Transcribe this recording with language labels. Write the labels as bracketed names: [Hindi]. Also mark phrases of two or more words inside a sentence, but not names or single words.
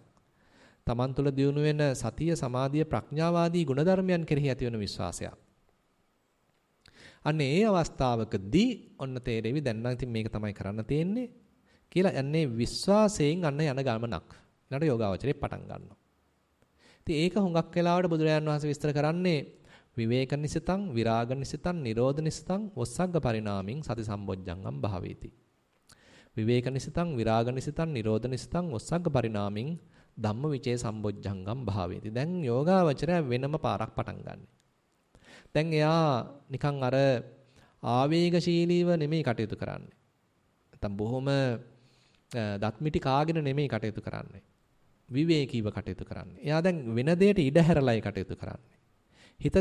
[Sinhala] තමන් තුළ දියුණු වෙන සතිය, සමාධිය, ප්‍රඥාවාදී ගුණධර්මයන් කෙරෙහි ඇති වෙන විශ්වාසයක්. අන්න ඒ අවස්ථාවකදී ඔන්න තේරෙවි දැන් නම් ඉතින් මේක තමයි කරන්න තියෙන්නේ කියලා යන්නේ විශ්වාසයෙන් අන්න යන ගමනක්. ඊළඟ යෝගාවචරේ පටන් ගන්නවා. ඉතින් ඒක හුඟක් වෙලාවට බුදුරජාණන් වහන්සේ විස්තර කරන්නේ [Pali] විවේක නිසිතං විරාග නිසිතං නිරෝධ නිසිතං ඔස්සග්ග පරිණාමින් සති සම්බොජ්ජංගම් භාවේති. විවේක නිසිතං විරාග නිසිතං නිරෝධ නිසිතං ඔස්සග්ග පරිණාමින් ධම්මවිචේ සම්බොජ්ජංගම් භාවේති. [Sinhala] දැන් යෝගාවචරය වෙනම පාරක් පටන් ගන්න. දැන් එයා නිකන් අර ආවේගශීලීව නෙමෙයි කටයුතු කරන්නේ. නැත්නම් බොහොම දත්මිටි කාගෙන නෙමෙයි කටයුතු කරන්නේ. විවේකීව කටයුතු කරන්නේ. එයා දැන් වෙන දෙයට ඉඩ හැරලයි කටයුතු කරන්නේ.